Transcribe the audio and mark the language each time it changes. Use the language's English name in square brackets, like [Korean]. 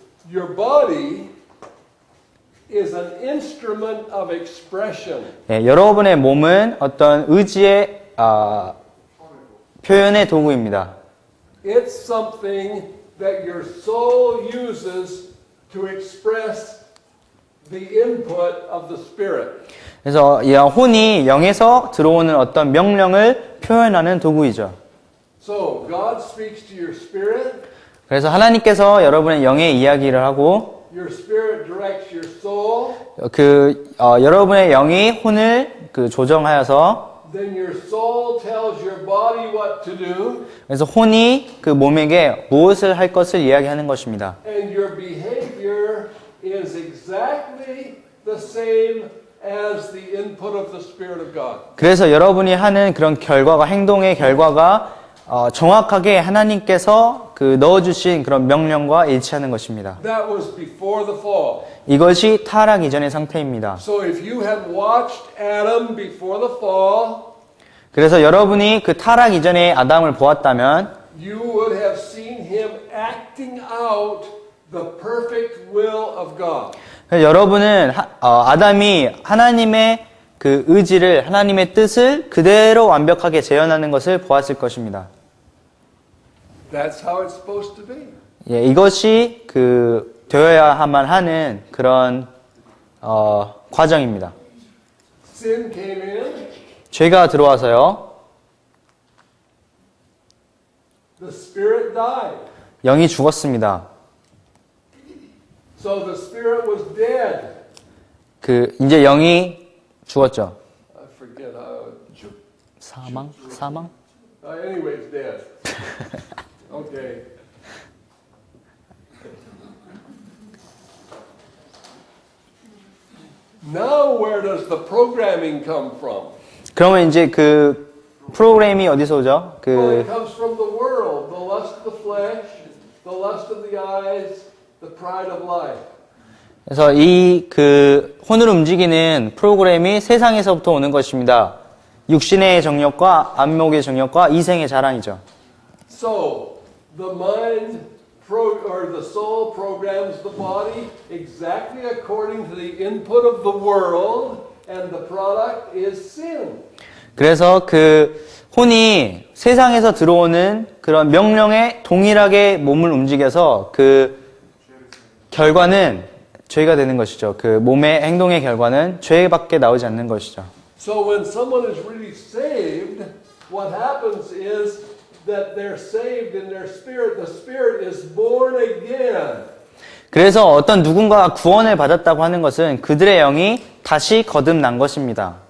[English] Your body is an instrument of expression. [Korean] 예, 여러분의 몸은 어떤 의지의 표현의 도구입니다. [English] It's something that your soul uses to express the input of the spirit. [Korean] 그래서 이 혼이 영에서 들어오는 어떤 명령을 표현하는 도구이죠. [English] So God speaks to your spirit. [Korean] 그래서 하나님께서 여러분의 영의 이야기를 하고 [English] Your spirit directs your soul. [Korean] 여러분의 영이 혼을 조정하여서 [English] Then your soul tells your body what to do. [Korean] 그래서 혼이 그 몸에게 무엇을 할 것을 이야기하는 것입니다. [English] And your behavior is exactly the same as the input of the Spirit of God. [Korean] 그래서 여러분이 하는 그런 결과가 행동의 결과가 정확하게 하나님께서 넣어주신 그런 명령과 일치하는 것입니다. [English] That was before the fall. [Korean] 이것이 타락 이전의 상태입니다. [English] So if you had watched Adam before the fall, [Korean] 그래서 여러분이 그 타락 이전의 아담을 보았다면 [English] you would have seen him acting out the perfect will of God. [Korean] 여러분은 아담이 하나님의 그 의지를 하나님의 뜻을 그대로 완벽하게 재현하는 것을 보았을 것입니다. [English] That's how it's supposed to be. [Korean] 예, 이것이 되어야만 하는 그런 과정입니다. [English] Sin came in, [Korean] 죄가 들어와서요. [English] the spirit died. [Korean] 영이 죽었습니다. [English] So the spirit was dead. [Korean] 이제 영이 죽었죠. [English] I forget how. [Korean] 사망? [English] Anyway, it's dead. Okay. Now where does the programming come from? [Korean] 그러면 이제 프로그램이 어디서 오죠? [English] Well, it comes from the world, the lust of the flesh, the lust of the eyes, the pride of life. [Korean] 그래서 혼을 움직이는 프로그램이 세상에서부터 오는 것입니다. 육신의 정욕과 안목의 정욕과 이생의 자랑이죠. [English] So, the mind or the soul programs the body exactly according to the input of the world, and the product is sin. [Korean] 그래서 혼이 세상에서 들어오는 그런 명령에 동일하게 몸을 움직여서 결과는 죄가 되는 것이죠. 몸의 행동의 결과는 죄밖에 나오지 않는 것이죠. [English] So when someone is really saved, what happens is that they're saved in their spirit. The spirit is born again. [Korean] 그래서 어떤 누군가가 구원을 받았다고 하는 것은 그들의 영이 다시 거듭난 것입니다.